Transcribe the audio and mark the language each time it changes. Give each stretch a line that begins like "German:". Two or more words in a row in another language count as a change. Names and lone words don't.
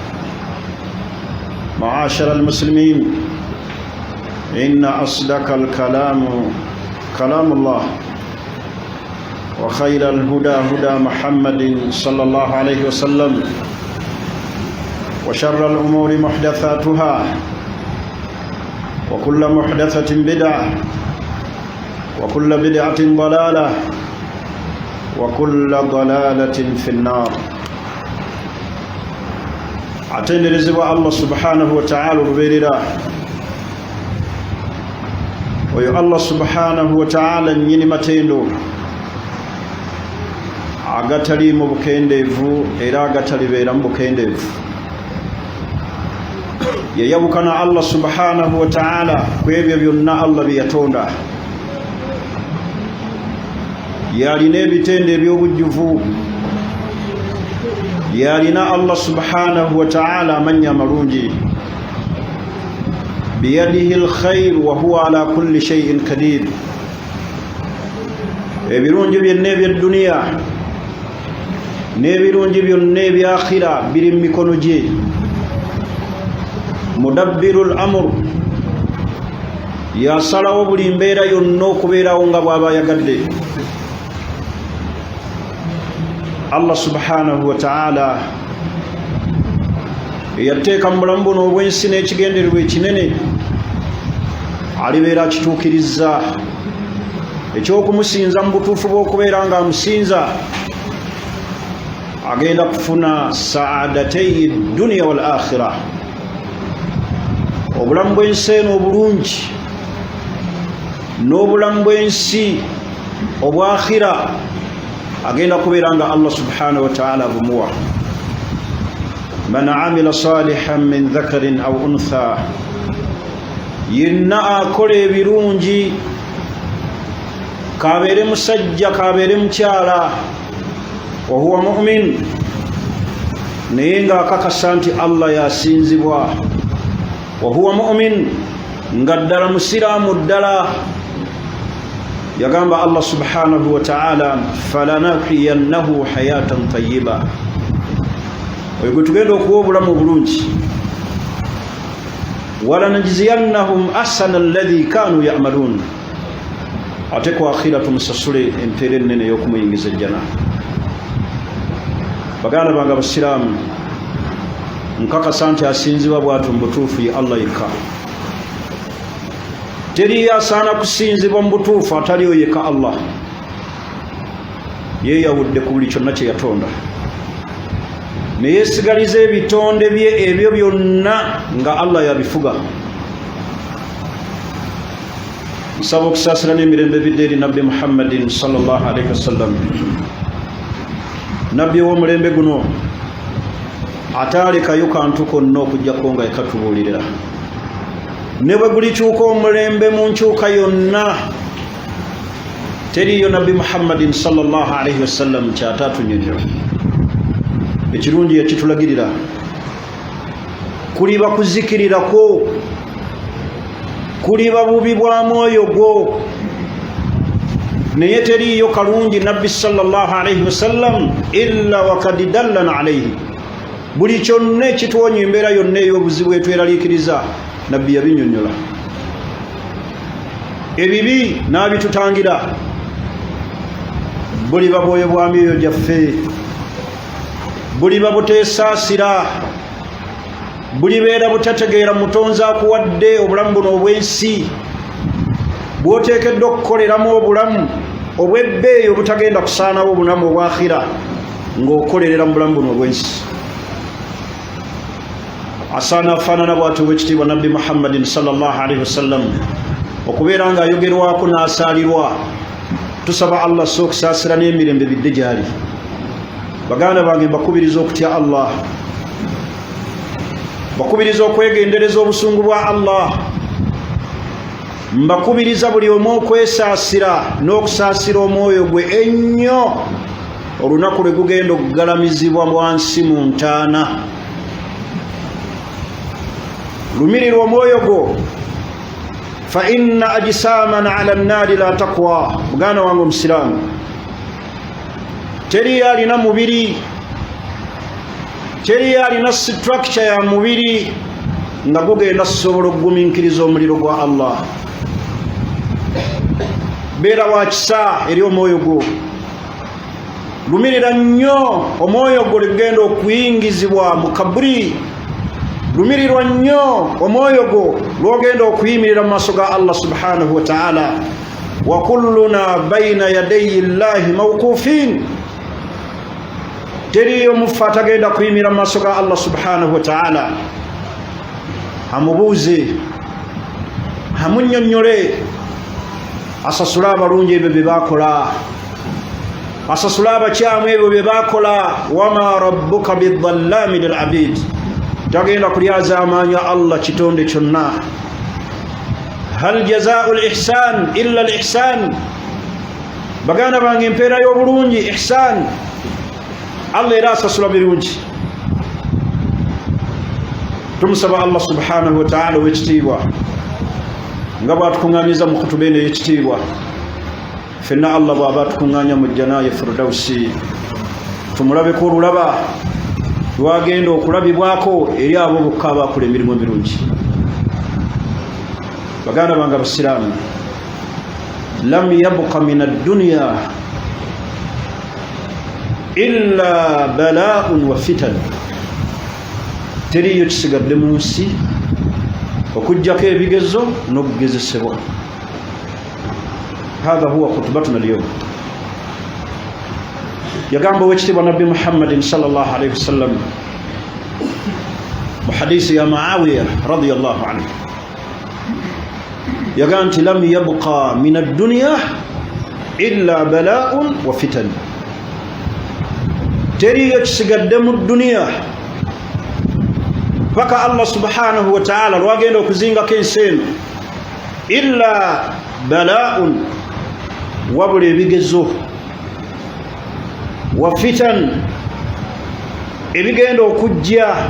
Arabic: معاشر المسلمين، إن أصدق الكلام كلام الله، وخير الهدى هدى محمد صلى الله عليه وسلم، وشر الأمور محدثاتها، وكل محدثة بدعة، وكل بدعة ضلالة، وكل ضلالة في النار.
Ganda: عتين
Arabic: رزق الله سبحانه وتعالى
Ganda: ببيرنا، ويو
Arabic: الله سبحانه وتعالى
Ganda: نينمتينو agatali mu bukendeevu era agatalibeera mu bukendeevu. Yayabukana
Arabic: الله سبحانه وتعالى
Ganda: ku ebyo byonna Allah bye yatonda. Yalina ebitende eby'obujjuvu, yalina
Arabic: الله سبحانه وتعالى
Ganda: amannya amalungi.
Arabic: بيده الخير وهو على كل شيء قدير.
Ganda: Ebirungi byonna eby'edduniya n'ebirungi byonna ebyakhira biri mu mikono gye.
Arabic: مدبر الأمر,
Ganda: yasalawo buli mbeera yonna okubeerawo nga bw'aba yagadde.
Arabic: الله سبحانه وتعالى
Ganda: eyateeka mu bulamu buno obw'ensi n'ekigendererwa ekinene alibeera akituukirizza. Ekyokumusinza mu butuufu bw'okubeera nga amusinza agenda kufuna saadateyi
Arabic: الدنيا والآخرة,
Ganda: obulamu bw'ensi eno obulungi n'obulamu bw'ensi obwakhira agenda kubeera nga
Arabic: الله سبحانه وتعالى
Ganda: bumuwa.
Arabic: من عمل صالحا من ذكر أو أنثى,
Ganda: yenna akola ebirungi, kabeere musajja kabeere mukyala,
Arabic: وهو مؤمن,
Ganda: naye nga akakasa nti Allah yasinzibwa,
Arabic: وهو مؤمن,
Ganda: nga ddala musiraamu ddala.
Arabic: Yagamba الله سبحانه وتعالى فلنحيينه حياة طيبة.
Ganda: Oyo gwe tugenda okuwa obulamu obulungi.
Arabic: ولنجزينهم أحسن الذي كانوا يعملون.
Ganda: Ate ku akhira tumusasule empeera ennene y'okumuyingiza ejjana. Baganda bange abasiraamu, nkakasa nti asinzibwa bw'atyo mu butuufu ye Allah yekka. Teri asaana kusinzibwa mu butuufu ataliyo yekka Allah. Yeeyawudde ku buli kyonna kye yatonda, ne yeesigaliza ebitonde bye ebyo byonna nga Allah yabifuga. Nsaba okusaasira n'emirembe ebidde eri Nabbi Muhammadin
Arabic: صلى الله عليه وسلم,
Ganda: nabbi w'omulembe guno ataalekayo kantu konna okuggyako nga yakatubuulirira. Ne bwe gulikyuka omulembe mu nkyuka yonna, teriyo Nabbi Muhammadin
Arabic: صلى الله عليه وسلم
Ganda: kyatatunyonyola. Ekirungi ekitulagirira kuliba kuzikirirako, kuliba bubi bwa mwoyo gwo, naye teriyo kalungi Nabbi
Arabic: صلى الله عليه وسلم إلا وقد دلنا عليه,
Ganda: buli kyonna ekituwonya embeera yonna ey'obuzibu etweraliikiriza nabbi yabinnyonnyola. Ebibi n'abitutangira. Buli babwoyo bwa myoyo gyaffe, buli babuteesaasira, buli beera butategeera mutonzi akuwadde obulamu buno obw'ensi, bw'oteekeddwa okukoleramu obulamu obw'ebbeeyi obutagenda kusaanawo obulamu obwakhira ng'okolerera mu bulamu buno obw'ensi. Asaana afaanana bw'atyo ow'ekitiibwa nabbi Muhammadin
Arabic: صلى الله عليه وسلم
Ganda: okubeera ng'ayogerwako n'asaalirwa. Tusaba Allah okusaasira n'emirembe bidde gy'ali. Baganda bange mbakubiriza okutya Allah, mbakubiriza okwegendereza obusungu bwa Allah, mbakubiriza buli omu okwesaasira n'okusaasira omwoyo gwe ennyo olunaku lwe gugenda okugalamizibwa wansi mu ntaana. Lumirirwa omwoyo gwo.
Arabic: فإن أجسامنا على النار لا تقوى.
Ganda: Muganda wange omusiraamu, teri alina mubiri, teri alina structure ya mubiri nga gugenda kusobola okugumiikiriza omuliro gwa Allah. Beera wa kisa eri omwoyo gwo. Lumirira nnyo omwoyo gwo ligenda okuyingizibwa mu kaburi. Lumirirwa nnyo omwoyo gwo lwogenda okuyimirira mu maaso ga
Arabic: الله سبحانه وتعالى. وكلنا بين يدي الله موقوفون.
Ganda: Teriyo mufu atagenda kuyimirira mu maaso ga
Arabic: الله سبحانه وتعالى.
Ganda: Amubuuze, amunnyonnyole, asasule abalungi ebyo bye baakola, asasule abakyamu ebyo bye baakola.
Arabic: وما ربك بظلام للعبيد.
Ganda: Tagenda kulyaza amaanyi Allah kitonde kyonna.
Arabic: هل جزاء الإحسان إلا الإحسان.
Ganda: Baganda bange empeera y'obulungi ihsan. Allah era asasula birungi. Tumusaba
Arabic: الله سبحانه وتعالى
Ganda: w'ekitiibwa nga bw'atukuŋŋaanyiza mu kutuba eno ey'ekitiibwa. Ffenna Allah bw'aba atukuŋŋaanya mu jjanaaye firdawsi, tumulabeko olulaba lwagenda okulabibwako eri abo bokka abaakola emirimu emirungi. Baganda bange abasiraamu,
Arabic: لم يبق من الدنيا إلا بلاء وفتن.
Ganda: Teriyo kisigadde mu nsi okuggyako ebigezo n'okugezesebwa.
Arabic: هذه هي خطبتنا اليوم.
Ganda: Yagamba ow'ekitiibwa nabbi Muhammadin
Arabic: صلى الله عليه وسلم
Ganda: mu hadisi ya Muawiya
Arabic: رضي الله عنه,
Ganda: yagamba nti
Arabic: لم يبق من الدنيا إلا بلاء وفتن.
Ganda: Teriyo kisigadde mu duniya paka
Arabic: الله سبحانه وتعالى
Ganda: lwagenda okuzingako ensi eno,
Arabic: إلا بلاء,
Ganda: wabula ebigezo,
Arabic: وفتن,
Ganda: ebigenda okujja.